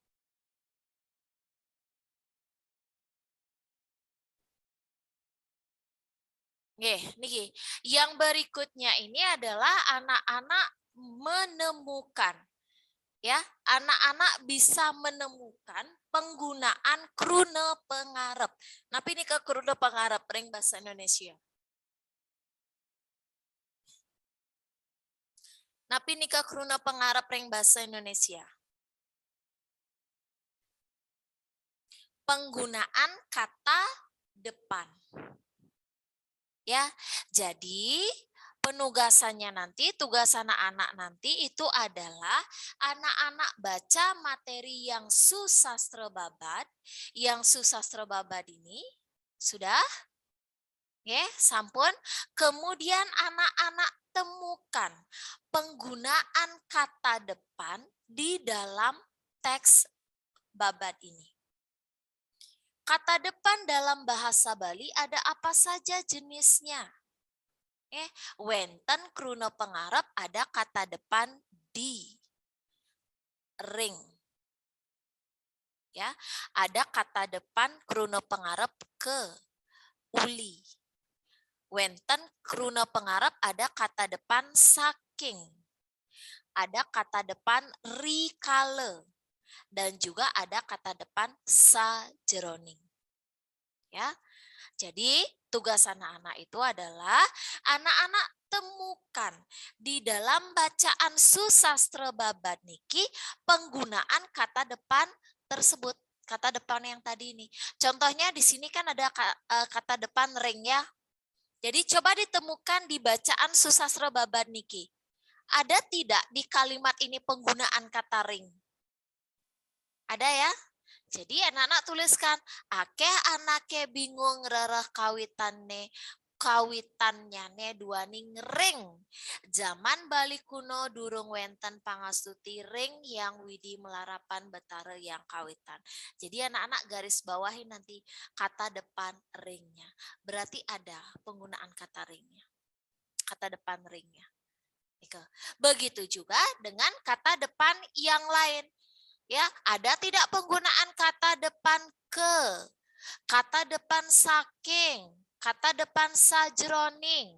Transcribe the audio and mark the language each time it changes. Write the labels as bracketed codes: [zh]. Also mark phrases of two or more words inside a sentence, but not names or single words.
[id] Niki. Yang berikutnya ini adalah anak-anak menemukan. Ya, anak-anak bisa menemukan penggunaan [ban] krune pengarep. Napi ini ke krune pengarep ring bahasa Indonesia. Napi ini ke krune pengarep ring bahasa Indonesia. [id] Penggunaan kata depan. Ya, jadi penugasannya nanti, tugas anak-anak nanti itu adalah anak-anak baca materi yang susastra Babat. Yang susastra Babat ini sudah? Ya, sampun. Kemudian anak-anak temukan penggunaan kata depan di dalam teks Babat ini. Kata depan dalam bahasa Bali ada apa saja jenisnya? [ban] Wenten krune pengarep [id] ada kata depan di, ring. Ya, ada kata depan [ban] krune pengarep [id] ke, uli. [ban] Wenten kruna pengarap [id] ada kata depan saking. Ada kata depan rikale. Dan juga ada kata depan sajeroning. Ya. Jadi tugas anak-anak itu adalah anak-anak temukan di dalam bacaan susastra babat niki penggunaan kata depan tersebut. Kata depan yang tadi ini. Contohnya di sini kan ada kata depan ring ya. Jadi coba ditemukan di bacaan susastra babat niki. Ada tidak di kalimat ini penggunaan kata ring? Ada ya? Jadi anak-anak tuliskan, [ban] akeh anake bingung rarah kawitannya ne duaning ring. Zaman bali kuno durung wenten pangastuti ring yang widi melarapan betara yang kawitan. [id] Jadi anak-anak garis bawahi nanti kata depan ringnya. Berarti ada penggunaan kata ringnya. Kata depan ringnya. Begitu juga dengan kata depan yang lain. Ya, ada tidak penggunaan kata depan ke, kata depan saking, kata depan sajroning.